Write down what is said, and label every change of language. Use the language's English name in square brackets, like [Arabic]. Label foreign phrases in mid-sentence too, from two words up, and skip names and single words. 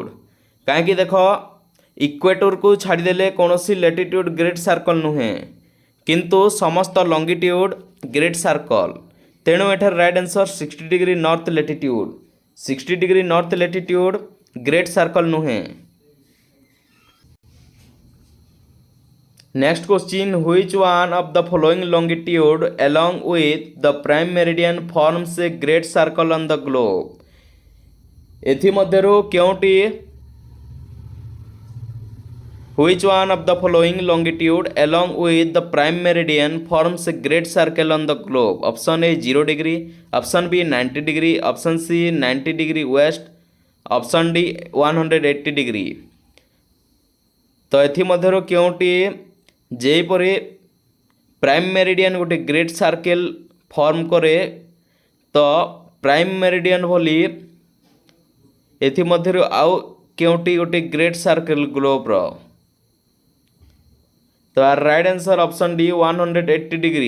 [Odia] କାହିଁକି ଦେଖ, ଇକ୍ୱେଟରକୁ ଛାଡ଼ିଦେଲେ କୌଣସି [English] latitude great circle [Odia] ନୁହେଁ, କିନ୍ତୁ ସମସ୍ତ [English] longitude great circle. [Odia] ତେଣୁ ଏଠାରେ [English] right answer 60 degree north latitude. 60 degree north latitude great circle [Odia] ନୁହେଁ। [English] Next question, which one of the following longitude along with the prime meridian forms a great circle on the globe? [Odia] ଏଥିମଧ୍ୟରୁ କେଉଁଟି [English] Which one of the following longitude along with the prime meridian forms a great circle on the globe? Option A 0 degree, option B 90 degree, option C 90 degree west, option D 180 degree. [Odia] ତ ଏଥିମଧ୍ୟରୁ କେଉଁଟି ଯେପରି [English] prime meridian ଗୋଟେ great circle form [Odia] କରେ ତ [English] prime meridian [Odia] ଭଳି ଏଥିମଧ୍ୟରୁ ଆଉ କେଉଁଟି ଗୋଟେ [English] great circle [Odia] ଗ୍ଲୋବରେ ତ ଯାର [English] right answer option D 180 degree.